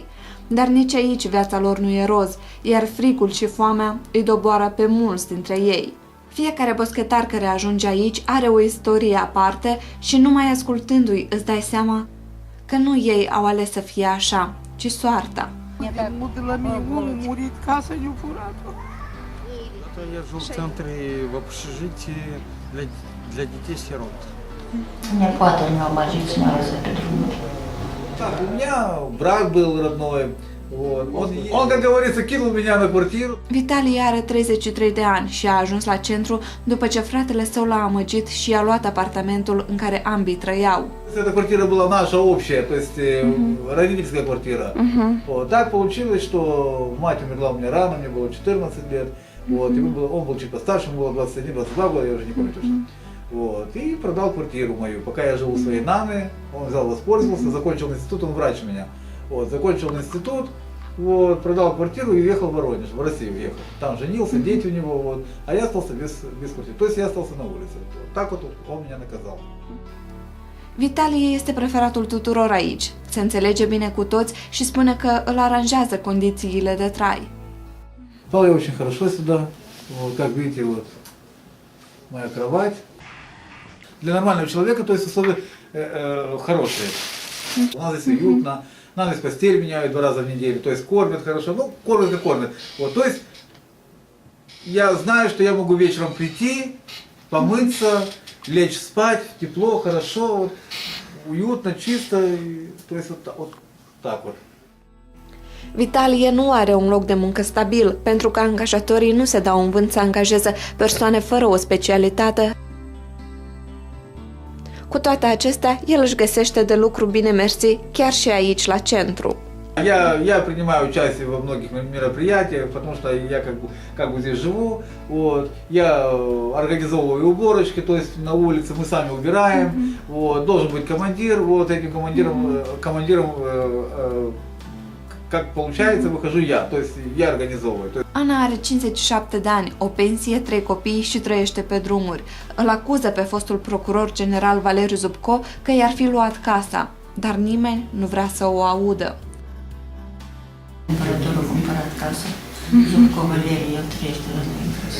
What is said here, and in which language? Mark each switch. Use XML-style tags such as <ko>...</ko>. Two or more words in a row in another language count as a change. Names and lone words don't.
<ro>Dar nici aici viața lor nu e roz, iar frigul și foamea îi doboară pe mulți dintre ei. Fiecare boschetar care ajunge aici are o istorie aparte și numai ascultându-i îți dai seama că nu ei au ales să fie așa, ci soarta. De la mine omul murit, casa i-a furat-o.</ro> <ru>Я жил в центре в общежитии для детей-сирот. Неоплата не обожить на это трудно. Так, у меня брат был родной. Вот. Он, как говорится, кинул меня на квартиру.</ru> <ro>Vitalie are 33 de ani și a ajuns la centru după ce fratele său l-a amăgit și i-a luat apartamentul în care ambii trăiau.</ro> <ru>Эта квартира была наша общая, то есть родительская квартира. Вот. Так получилось, что мать умерла у меня рано, мне было 14 лет. Вот. Он был чуть постарше, ему было 21-22 года, я уже не помню точно. Вот. И продал квартиру мою. Пока я жил у своей мамы, он взял, воспользовался, закончил институт, он врач у меня. Вот. Закончил институт, вот, продал квартиру и уехал в Воронеж, в Россию уехал. Там женился, дети у него, вот. А я остался без квартиры. То есть я остался на улице. Вот. Так вот он меня наказал.</ru> <ro>Vitalie este preferatul tuturor aici. Se înțelege bine cu toți și spune că îl aranjează condițiile de trai.</ro> <ru>Спал я очень хорошо сюда. Вот, как видите, вот моя кровать. Для нормального человека, то есть условия хорошие. У нас здесь уютно. Нам здесь постель меняют 2 раза в неделю. То есть кормят хорошо. Ну, кормят как кормят. Вот, то есть я знаю, что я могу вечером прийти, помыться, лечь спать, тепло, хорошо, вот, уютно, чисто. То есть вот так вот.</ru> <ro>Vitalie nu are un loc de muncă stabil, pentru că angajatorii nu se dau în vânt să angajeze persoane fără o specialitate. Cu toate acestea, el își găsește de lucru bine mersi chiar și aici, la centru.</ro> <ru>Я принимаю участие во многих мероприятиях, потому что я как бы здесь живу. Вот. Я организовываю уборочки, то есть на улице мы сами убираем. Вот. Должен быть командир. Вот этим командиром как получается, выхожу я. То есть я организовываю.</ru> <ro>Ana are 57 de ani, o pensie, 3 copii și trăiește pe drumuri. Îl acuză pe fostul procuror general Valeriu Zubco că i-ar fi luat casa, dar nimeni nu vrea să o audă. Cumpărătorul cumpărat casă. Zubco Valeriu, el trăiește la noi în casă.</ro>